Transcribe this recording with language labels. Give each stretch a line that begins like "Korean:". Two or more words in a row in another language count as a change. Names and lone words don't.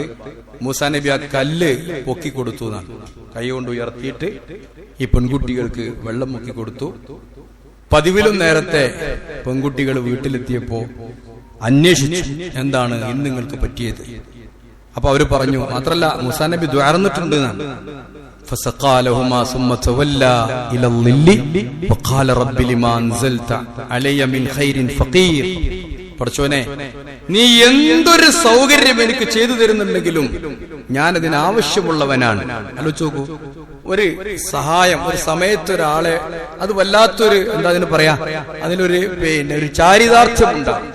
Malayalam: മൂസാ നബി ആ കല്ല് പൊക്കി കൊടുത്തു എന്നാണ്, കൈ കൊണ്ട് ഉയർത്തിയിട്ട് ഈ പെൺകുട്ടികൾക്ക് വെള്ളം മുക്കി കൊടുത്തു. പതിവിലും നേരത്തെ പെൺകുട്ടികൾ വീട്ടിലെത്തിയപ്പോ അന്വേഷിച്ചു എന്താണ് ഇന്ന് നിങ്ങൾക്ക് പറ്റിയത്. അപ്പൊ അവര് പറഞ്ഞു, മാത്രല്ല മൂസാ നബി ദ്വാരന്നിട്ടുണ്ട് എന്നാണ്.
Arabic: فسقالهما ثم تولى الى الظل وقال رب لما انزلت علي من خير فقير.
Malayalam: പടച്ചോനെ, നീ എന്തൊരു സൗകര്യം എനിക്ക് ചെയ്തു തരുന്നുണ്ടെങ്കിലും ഞാൻ അതിന് ആവശ്യമുള്ളവനാണ്. ആലോചിച്ച് നോക്കൂ, ഒരു സഹായം ഒരു സമയത്ത് ഒരാളെ, അത് വല്ലാത്തൊരു എന്താ അതിന് പറയാ, അതിലൊരു പിന്നെ ഒരു ചാരിതാർത്ഥ്യം ഉണ്ടാകും.